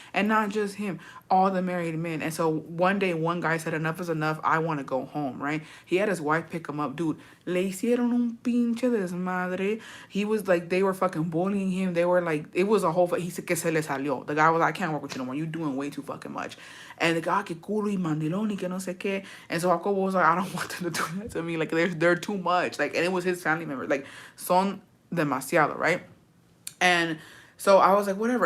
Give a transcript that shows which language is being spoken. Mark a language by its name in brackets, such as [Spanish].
[English] And not just him, all the married men. And so one day, one guy said, enough is enough. I want to go home, right? He had his wife pick him up. Dude, [Spanish] le hicieron un pinche desmadre. [English] He was like, they were fucking bullying him. They were like, it was a whole, he said [Spanish] que se le salió. [English] The guy was like, I can't work with you no more. You're doing way too fucking much. And the guy, [Spanish] que culo y mandilón y que no sé qué. [English] And so Jacobo was like, I don't want them to do that to me. Like, they're too much. Like, and it was his family members. Like, [Spanish] son demasiado, [English] right? And so I was like, whatever.